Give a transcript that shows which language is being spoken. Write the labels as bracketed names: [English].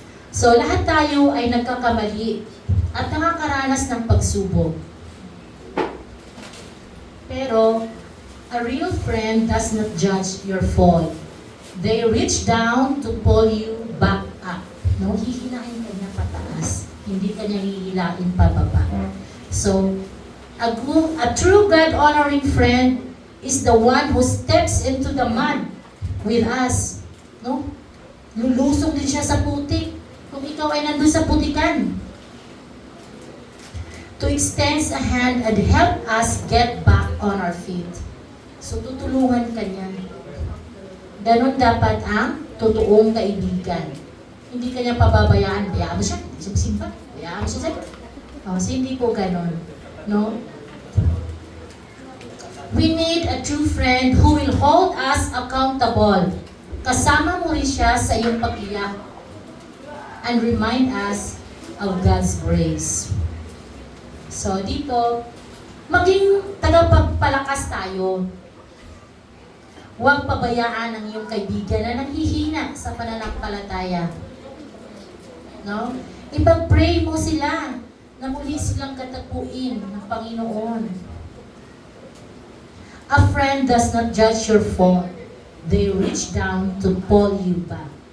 [Filipino] So, lahat tayo ay nagkakamali at nakakaranas ng pagsubok. [English] Pero, a real friend does not judge your fall. They reach down to pull you back up. No, [Filipino] hihinain ka niya pataas. Hindi ka niya hihilain pababa. [English] So, a true God-honoring friend is the one who steps into the mud with us. No? [Filipino] Lulusong din siya sa putik. Kung ikaw ay nandun sa putikan. [English] To extend a hand and help us get back on our feet. [Filipino] So, tutulungan ka niya. Ganon dapat ang totoong kaibigan. Hindi ka niya pababayaan. Bayaan mo siya. Hindi siya magsimba. Bayaan mo siya sa'yo. So, hindi po ganon. No? [English] We need a true friend who will hold us accountable. [Filipino] Kasama mo rin siya sa iyong pag-iyak [English] and remind us of God's grace. [Filipino] So, dito, maging tagapagpalakas tayo. Huwag pabayaan ang iyong kaibigan na nanghihina sa pananampalataya. No? Ipag-pray mo sila na muli silang katapuin ng Panginoon. [English] A friend does not judge your fault. They reach down to pull you back.